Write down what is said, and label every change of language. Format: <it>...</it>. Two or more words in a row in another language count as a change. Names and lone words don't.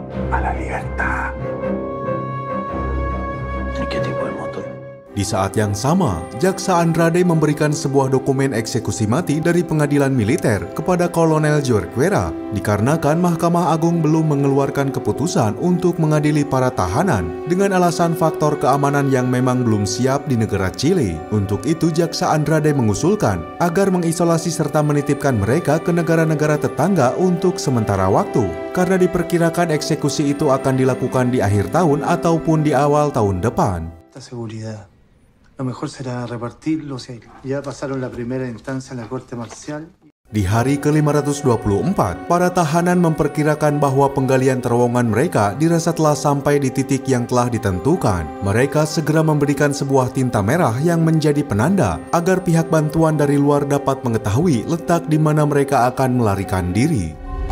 <id>Di saat yang sama, Jaksa Andrade memberikan sebuah dokumen eksekusi mati dari pengadilan militer kepada Kolonel Jorquera, dikarenakan Mahkamah Agung belum mengeluarkan keputusan untuk mengadili para tahanan dengan alasan faktor keamanan yang memang belum siap di negara Chile. Untuk itu, Jaksa Andrade mengusulkan agar mengisolasi serta menitipkan mereka ke negara-negara tetangga untuk sementara waktu, karena diperkirakan eksekusi itu akan dilakukan di akhir tahun ataupun di awal tahun depan.</id> <es>Lo mejor será repartirlos. Ya pasaron la primera instancia en la Corte Marcial.</es> <id>Di hari ke-524, para tahanan memperkirakan bahwa penggalian terowongan mereka dirasa telah sampai di titik yang telah ditentukan. Mereka segera memberikan sebuah tinta merah yang menjadi penanda agar pihak bantuan dari luar dapat mengetahui letak di mana mereka akan melarikan diri.</id>